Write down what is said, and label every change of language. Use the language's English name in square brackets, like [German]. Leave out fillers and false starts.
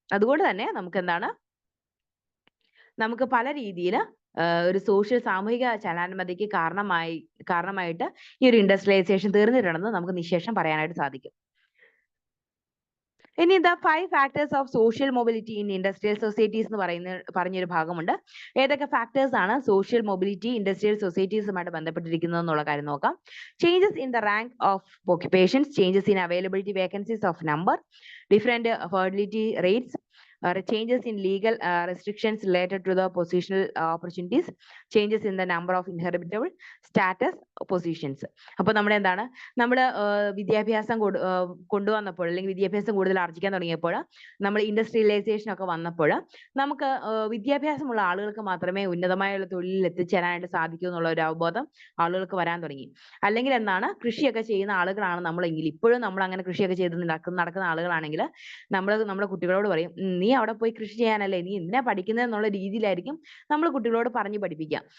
[Malayalam] അതുകൊണ്ട് തന്നെ നമുക്ക് പല രീതിയിൽ ഒരു സാമൂഹിക ചലനാത്മകതയ്ക്ക് കാരണമായിട്ട് ഈ ഒരു ഇൻഡസ്ട്രിയലൈസേഷൻ തീർന്നിട്ടുണ്ടെന്ന് നമുക്ക് നിശേഷം പറയാനായിട്ട് സാധിക്കും. ഇനി [English] the 5 factors of social mobility in industrial societies [Malayalam] എന്ന് പറഞ്ഞൊരു ഭാഗമുണ്ട്. ഏതൊക്കെ ഫാക്ടേഴ്സ് ആണ് സോഷ്യൽ മൊബിലിറ്റി ഇൻഡസ്ട്രിയൽ സൊസൈറ്റീസുമായിട്ട് ബന്ധപ്പെട്ടിരിക്കുന്നത് എന്നുള്ള കാര്യം നോക്കാം. [English] Changes in the rank of occupations, changes in availability vacancies of number, different fertility rates, changes in legal restrictions related to the positional opportunities, changes in the number of inheritable status positions. [Malayalam] അപ്പോൾ നമ്മൾ വിദ്യാഭ്യാസം കൊണ്ടുവന്നപ്പോൾ അല്ലെങ്കിൽ വിദ്യാഭ്യാസം കൂടുതൽ ആർജിക്കാൻ തുടങ്ങിയപ്പോൾ, നമ്മൾ industrialisation ഒക്കെ വന്നപ്പോൾ നമുക്ക് വിദ്യാഭ്യാസമുള്ള ആളുകൾക്ക് മാത്രമേ ഉന്നതമായുള്ള തൊഴിലിൽ എത്തിച്ചേരാനായിട്ട് സാധിക്കൂ എന്നുള്ള ഒരു അവബോധം ആളുകൾക്ക് വരാൻ തുടങ്ങി. അല്ലെങ്കിൽ കൃഷിയൊക്കെ ചെയ്യുന്ന ആളുകളാണ് നമ്മളെങ്കിൽ, ഇപ്പോഴും നമ്മൾ അങ്ങനെ കൃഷിയൊക്കെ ചെയ്ത് നടക്കുന്ന ആളുകളാണെങ്കിൽ നമ്മുടെ കുട്ടികളോട് പറയും, നീ അവിടെ പോയി കൃഷി ചെയ്യാനല്ലേ, നീ എന്തിനാ പഠിക്കുന്നത് എന്നുള്ള രീതിയിലായിരിക്കും നമ്മൾ കുട്ടികളോട് പറഞ്ഞു പഠിപ്പിക്കുക.